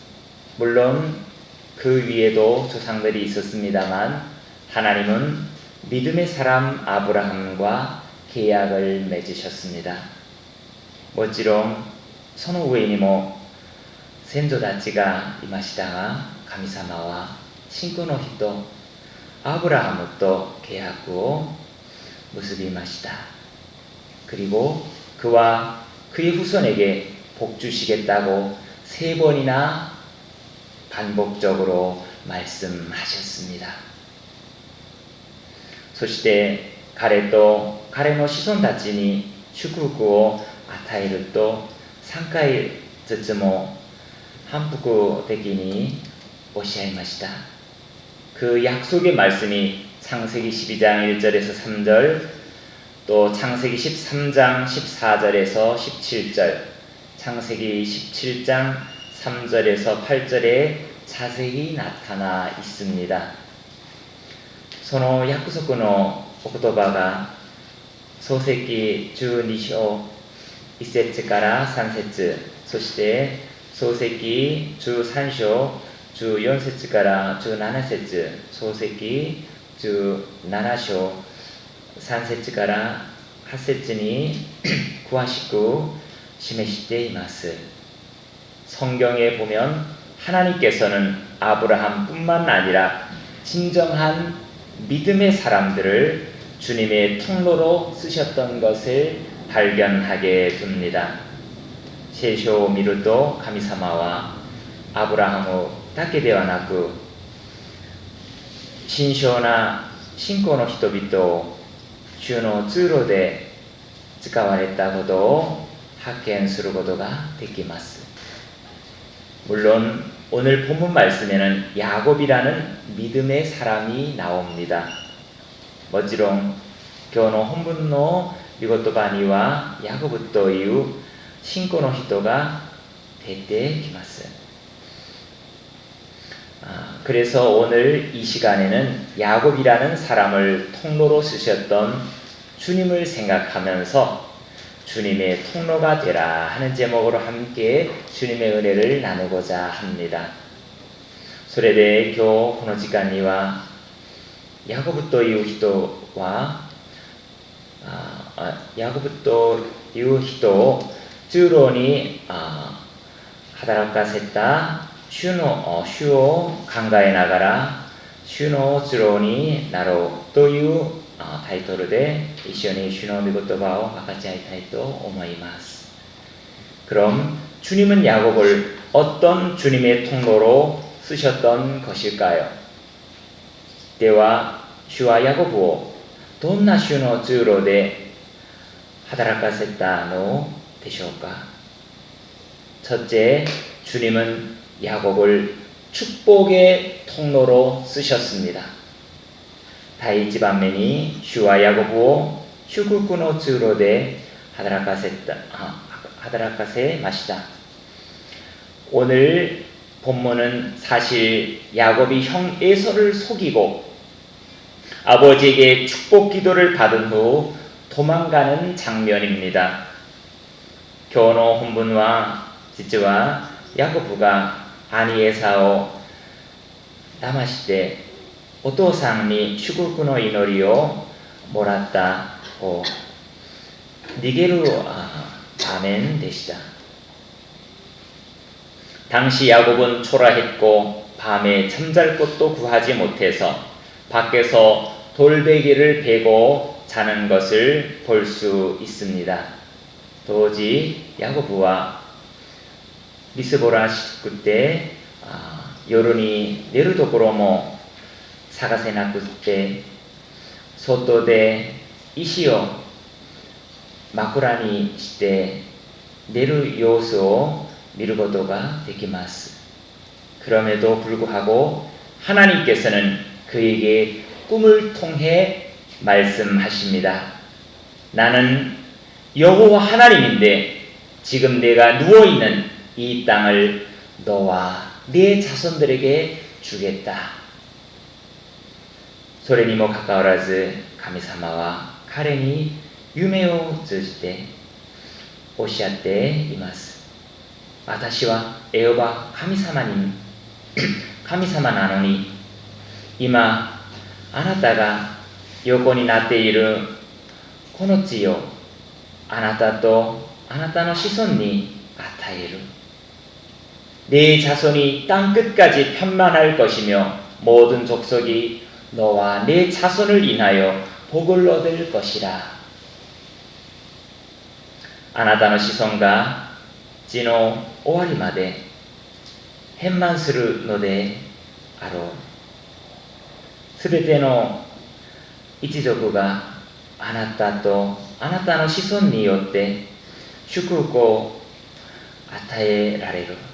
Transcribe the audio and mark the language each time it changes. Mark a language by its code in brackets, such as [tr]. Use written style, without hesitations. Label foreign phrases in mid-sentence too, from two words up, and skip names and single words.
[ko] 물론 그 위에도 조상들이 있었습니다만 하나님은 믿음의 사람 아브라함과 계약을 맺으셨습니다. [ja] もちろんその上にも先祖たちがいましたが、神様は信仰の人アブラハムと契約を結びました。 [ko] 그리고 그와 그의 후손에게 복 주시겠다고 3번이나 반복적으로 말씀하셨습니다. [ja] そして彼と彼の子孫たちに祝福を与えると3回ずつも反復的におっしゃいました。 [ko] 그 약속의 말씀이 창세기 12장 1절에서 3절, 또 창세기 13장 14절에서 17절, 창세기 17장 3절에서 8절에 자세히 나타나 있습니다. [ja] その約束のお言葉が創世記12章1節から3節、そして創世記13章14節から17節、創世記17章3節から8節に詳しく示しています。 [ko] 성경에 보면 하나님께서는 아브라함뿐만 아니라 진정한 믿음의 사람들을 주님의 통로로 쓰셨던 것을 발견하게 됩니다. [ja] 聖書を見ると神様はアブラハムだけではなく、慎重な信仰の人々を主の通路で使われたことを発見することができます。 [ko] 물론 오늘 본문 말씀에는 야곱이라는 믿음의 사람이 나옵니다. [ja] もちろん今日の本文の御言葉にはヤコブという信仰の人が出てきます。 [ko] 그래서 오늘 이 시간에는 야곱이라는 사람을 통로로 쓰셨던 주님을 생각하면서 주님의 통로가 되라 하는 제목으로 함께 주님의 은혜를 나누고자 합니다. [ja] それで今日この時間にはヤコブという人を通路に働かせた主を考えながら主の通路になろうというタイトルで一緒に主の御言葉を分かち合いたいと思います。 [ko] 그럼 주님은 야곱을 어떤 주님의 통로로 쓰셨던 것일까요? [ja] では主はヤコブをどんな主の通路で働かせたのでしょうか。 [ko] 첫째, 주님은 야곱을 축복의 통로로 쓰셨습니다. [ja] 第一番目に主はヤコブを祝福の通路で働かせました。 [ko] 오늘 본문은 사실 야곱이 형 에서를 속이고 아버지에게 축복 기도를 받은 후 도망가는 장면입니다. [ja] 今日の本文は実はヤコブが兄エサを騙してお父さんに祝福の祈りをもらった逃げる場面でした。 [ko] 당시 야곱은 초라했고 밤에 잠잘 곳도 구하지 못해서 밖에서 돌베개를 베고 자는 것을 볼 수 있습니다. 도저히 야고보와 미스보라 식구 때 [ja] 夜寝るところも探せなくって外で石を枕にして寝る様子を見ることができます. [ko] 그럼에도 불구하고 하나님께서는 그에게 꿈을 통해 말씀하십니다. 나는 여호와 하나님인데 지금 내가 누워있는 이 땅을 너와 네 자손들에게 주겠다. [ja] それにもかかわらず神様は彼に夢を通じておっしゃっています。私はエホバ神様なのに今あなたが横になっているこの地をあなたとあなたの子孫に与える. [ko] 네 자손이 땅 끝까지 편만할 것이며 모든 족속이 너와 네 자손을 인하여 복을 얻을 것이라. [ja] あなたの子孫が地の終わりまで変満するのであろう。すべての一族があなたとあなたの子孫によって祝福を与えられる.